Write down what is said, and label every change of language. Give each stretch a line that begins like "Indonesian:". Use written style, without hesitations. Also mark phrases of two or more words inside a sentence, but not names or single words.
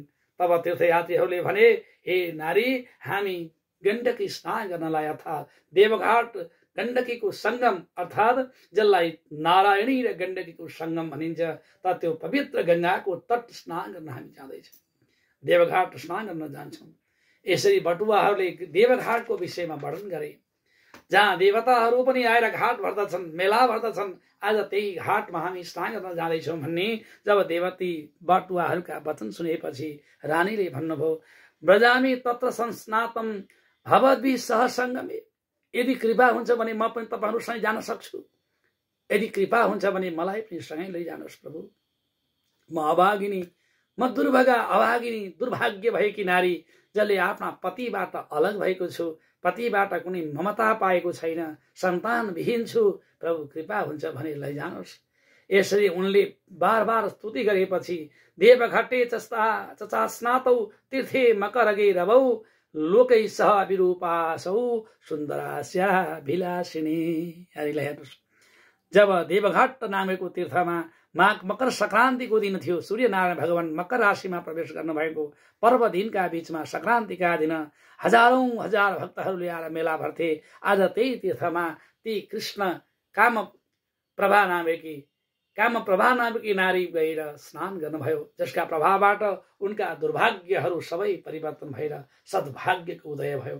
Nepali: तब तीर्थयात्रीहरूले भने, हे नारी, हामी गण्डकी स्नान गर्नलाई अर्थात् देवघाट गण्डकीको संगम अर्थात् जसलाई नारायणी र गण्डकीको संगम भनिन्छ, त त्यो पवित्र गंगाको तट स्नान गर्न हामी जाँदैछौँ, देवघाट स्नान गर्न जान्छौँ। यसरी बटुवाहरूले देवघाटको विषयमा वर्णन गरे, जहाँ देवताहरू पनि आएर घाट भर्दछन्, मेला भर्दछन्। आज त्यही घाटमा हामी स्नान गर्न जाँदैछौँ भन्ने जब देवती बटुवाहरूका वचन सुनेपछि रानीले भन्नुभयो,
Sanskrit: ब्रजामी तत्र संस्नातम भवद्भिः सह संगमे।
Nepali: यदि कृपा हुन्छ भने म पनि तपाईहरुसँग जान सक्छु, यदि कृपा हुन्छ भने मलाई पनि सँगै लैजानुहोस् प्रभु। म अभागिनी, म दुर्भागा, अभागिनी, दुर्भाग्य भएकी नारी, जसले आफ्ना पतिबाट अलग भएको छु, पतिबाट कुनै ममता पाएको छैन, सन्तान विहीन छु, प्रभु कृपा हुन्छ भने लैजानुहोस्। यसरी उनले बार बार स्तुति गरेपछि
Sanskrit: देवघटे चचा स्नातौ तीर्थे मकरगे रवौ लोकै सह विरूपासौ सुन्दरास्या विलासिनी।
Nepali: जब देवघाट नामेको तीर्थमा मकर संक्रान्तिको दिन थियो। सूर्यनारायण भगवान मकर राशिमा प्रवेश गर्नुभएको पर्व दिनका बीचमा संक्रान्तिका दिन हजारौं हजार भक्तहरूले आएर मेला भर्थे। आज त्यही तीर्थमा ती कृष्ण कामप्रभा नामकी नारी गएर स्नान गर्नुभयो, जसका प्रभावबाट उनका दुर्भाग्यहरू सबै परिवर्तन भएर सद्भाग्यको उदय भयो।